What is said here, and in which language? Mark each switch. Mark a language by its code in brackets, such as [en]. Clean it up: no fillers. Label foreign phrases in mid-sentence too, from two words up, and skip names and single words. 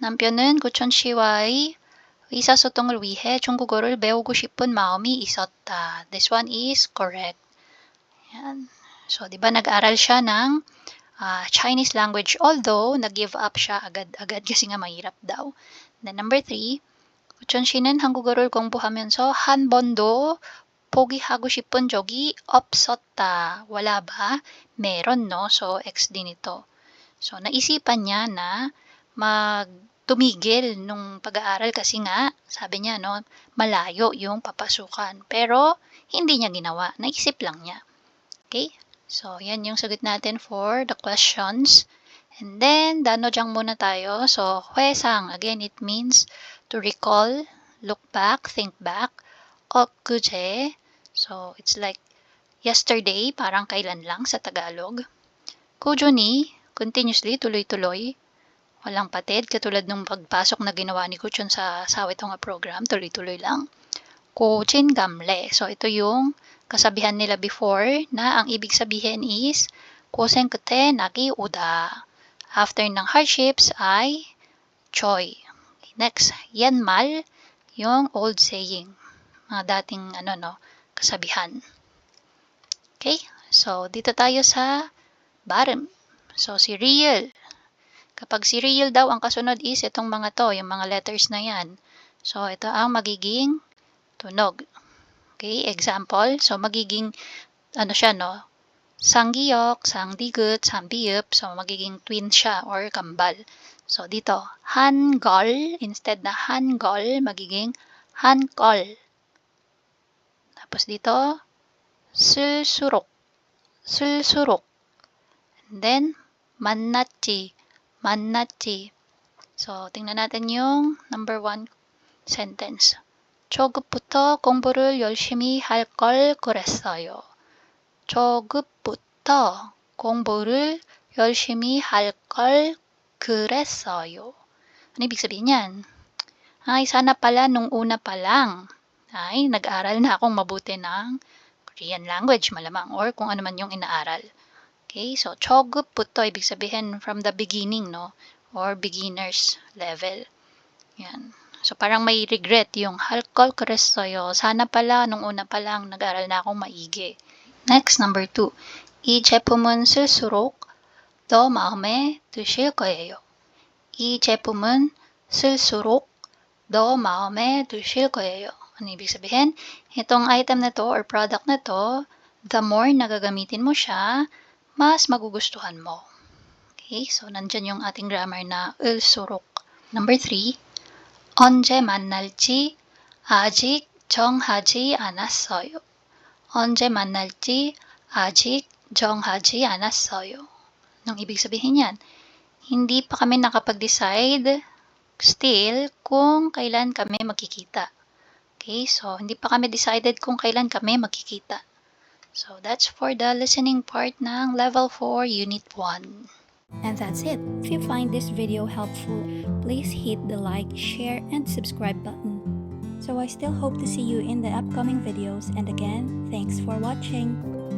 [ko] 남편은 구천 씨와의 의사소통을 위해 중국어를 배우고 싶은 마음이 있었다. [en] This one is correct. [tl] Yan. So, di ba nag-aral siya ng [en] Chinese language, [tl] although nag-give up siya agad-agad kasi nga mahirap daw. [en] Then number 3, [ko] 구천 씨는 한국어를 공부하면서 한 번도 포기하고 싶은 적이 없었다. [tl] Wala ba? Meron, no? So, X din ito. So, naisipan niya na tumigil nung pag-aaral kasi nga, sabi niya, no, malayo yung papasukan. Pero, hindi niya ginawa. Naisip lang niya. Okay? So, yan yung sagot natin [en] for the questions. And then, [tl] danojang muna tayo. [en] So, [ko] 회상, [en] again, it means to recall, look back, think back. 엊그제, so it's like yesterday, [tl] parang kailan lang sa Tagalog. 꾸준히, continuously, tuloy-tuloy, walang patid, katulad nung pagpasok na ginawa ni Kuchon sa Sawetonga program, tuloy-tuloy lang. 고진감래, so ito yung kasabihan nila before na ang ibig sabihin is [ko] 고생 끝에 낙이 오다. [tl] After ng hardships ay joy. [en] Next, 옛말, yung old saying. [tl] Mga dating kasabihan. Okay? So, dito tayo sa 발음. So, si real. Kapag si real daw, ang kasunod is itong mga to, yung mga letters na yan. So, ito ang magiging tunog. Okay? Example. So, magiging, siya, no? [ko] 상기역, 상디귿, 상비읍. [tl] So, magiging twin siya or kambal. So, dito, 한걸, instead na 한걸, magiging 한걸. Tapos dito, [ko] 쓸수록, 쓸수록. [en] And then, [ko] 만났지, 만났지. [tl] So, tingnan natin yung number 1 sentence. [ko] 초급부터 공부를 열심히 할 걸 그랬어요. 초급부터 공부를 열심히 할 걸 그랬어요. [tl] Ano ibig sabihin yan? Ay, sana pala nung una pa lang ay nag-aral na akong mabuti ng [en] Korean language [tl] malamang or kung ano man yung inaaral. Okay, so 초급부터 ibig sabihin [en] from the beginning, [tl] no? [en] Or beginners level. [tl] Yan. So, parang may regret yung halkol 그랬어요. Sana pala, nung una pa lang, nag-aral na akong maigi. [en] Next, number 2. [ko] 이 제품은 쓸수록 더 마음에 드실 거예요. 이 제품은 쓸수록 더 마음에 드실 거예요. [tl] Ano ibig sabihin? Itong item na to or product na to, [en] the more [tl] nagagamitin mo siya, mas magugustuhan mo. Okay, so nandyan yung ating grammar na 을수록. [en] Number 3. [ko] 언제 만날지 아직 정하지 않았어요. 언제 만날지 아직 정하지 않았어요. [tl] Anong ibig sabihin yan? Hindi pa kami nakapag-decide still kung kailan kami magkikita. Okay, so hindi pa kami decided kung kailan kami magkikita. [en] So that's for the listening part ng Level 4 Unit 1. And that's it. If you find this video helpful, please hit the like, share, and subscribe button. So I still hope to see you in the upcoming videos, and again, thanks for watching.